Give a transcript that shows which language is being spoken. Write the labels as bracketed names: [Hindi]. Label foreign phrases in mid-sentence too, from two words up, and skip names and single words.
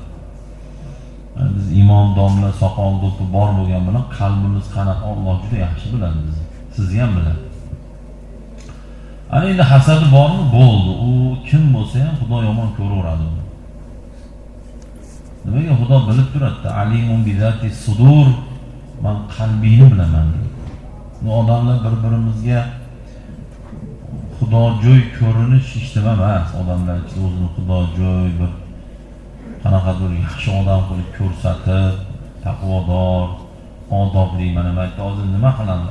[Uzbek] Biz imom, domla, soqol, do'ppi bor bo'lgan bilan qalbimiz qanaqa Alloh juda yaxshi biladi bizni. Sizni ham biladi. Ana endi hasadi bormi? Bo'ldi. U kim bo'lsa ham Xudo yomon ko'raveradi. Nimaga Xudo bilib turadi? [Arabic] عليم بذات الصدور. [Uzbek] Men qalbingni bilaman. Bu odamlar bir-birimizga xudojo'y ko'rinish ishtama emas. Odamlar o'zini xudojo'y bir qanaqadir yaxshi odam qilib ko'rsatib, taqvodor, odobli, mana bu yerda hozir nima qilamiz?